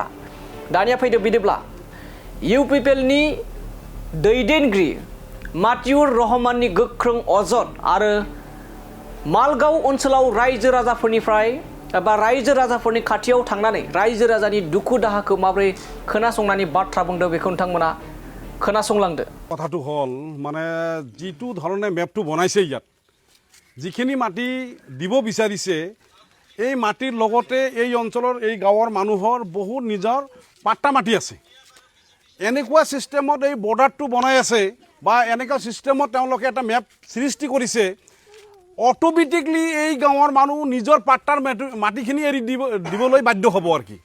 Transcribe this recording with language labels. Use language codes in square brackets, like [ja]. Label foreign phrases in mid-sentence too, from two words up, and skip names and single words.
[brx] दानिया फैदो बिदिब्ला इउपिपिएलनि दैदेनगिरि मातिउर रहमाननि गोख्रों अजद आरो मालगाव ओनसोलाव रायजो राजाफोरनिफ्राय एबा रायजो राजाफोरनि खाथियाव थांनानै रायजो राजानि दुखु दाहाखौ माबोरै खोनासंनानै बाथ्रा बुंदों बेखौ नोंथांमोना खोनासंलांदो। [as] কথাটো হল মানে যিটো ধৰণে মেপটো বনাইছে ইয়াত যিখিনি মাটি দিব বিচাৰিছে এই মাটিৰ লগতে এই অঞ্চলৰ এই গাঁৱৰ মানুহৰ বহুত নিজৰ পাট্টা মাটি আছে। এনেকুৱা সিস্টেমত এই বৰ্ডাৰটো বনাই আছে বা এনেকুৱা সিস্টেমত তেওঁলোকে এটা মেপ সৃষ্টি কৰিছে অটোমেটিকলি এই গাঁৱৰ মানুহ নিজৰ পাট্টাৰ মাটিখিনি এৰি দিবলৈ বাধ্য হ'ব আৰু কি।